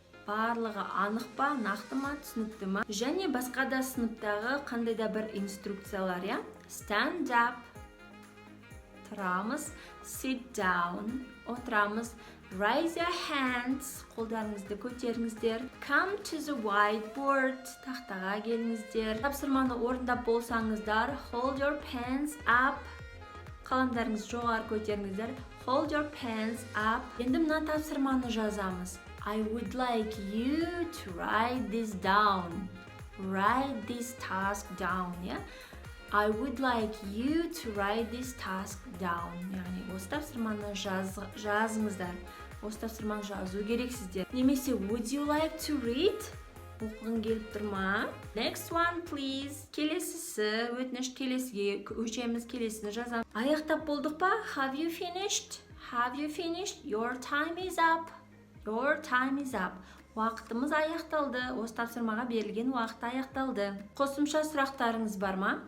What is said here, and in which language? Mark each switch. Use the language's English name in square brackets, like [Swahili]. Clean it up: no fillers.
[Kazakh] Барлығы анық па, нақты ма, түсінікті ма? Және басқа да сыныптағы қандай да бір инструкциялар, [English] Stand up, [Kazakh] тұрамыз, [English] sit down, [Kazakh] отырамыз, [English] raise your hands, [Kazakh] қолдарыңызды көтеріңіздер, [English] come to the whiteboard, [Kazakh] тақтаға келіңіздер. Тапсырманы орындап болсаңыздар, [English] hold your pens up, [Kazakh] қаламдарыңыз жоғары көтеріңіздер, [English] hold your pens up. [Kazakh] Енді мына тапсырманы жазамыз. [English] I would like you to write this down. Write this task down, I would like you to write this task down. [Kazakh] Яғни, осы тапсырманы жазыңыздар. Осы тапсырманы жазу керексіздер. Немесе, [English] would you like to read? [Kazakh] Оқығың келіп тұр ма? [English] Next one, please. [Kazakh] Келесісі, өтініш келесіге, өшеміз келесіні жазамыз. Аяқтап болдық па? [English] Have you finished? Have you finished? Your time is up. Your time is up. [Kazakh] Уақытымыз аяқталды. Осы тапсырмаға берілген уақыт аяқталды. Қосымша сұрақтарыңыз бар ма?